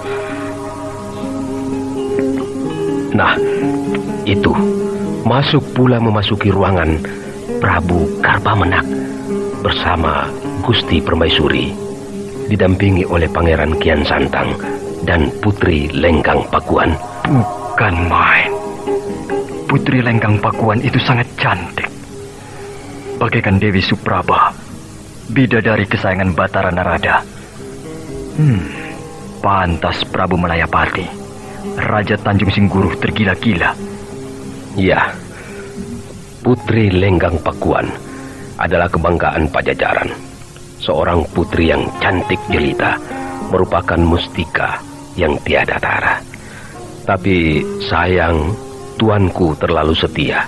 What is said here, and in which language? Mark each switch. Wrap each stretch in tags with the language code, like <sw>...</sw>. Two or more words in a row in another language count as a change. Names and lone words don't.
<id>Nah, itu masuk pula memasuki ruangan Prabu Garbamenak bersama Gusti Permaisuri, didampingi oleh Pangeran Kian Santang dan Putri Lenggang Pakuan. Bukan main. Putri Lenggang Pakuan itu sangat cantik, bagaikan Dewi Supraba, bidadari kesayangan Batara Narada. Pantas Prabu Malayapati, Raja Tanjung Singguruh tergila-gila. Ya, Putri Lenggang Pakuan adalah kebanggaan Pajajaran. Seorang putri yang cantik jelita, merupakan mustika yang tiada tara. Tapi sayang, tuanku terlalu setia.</id>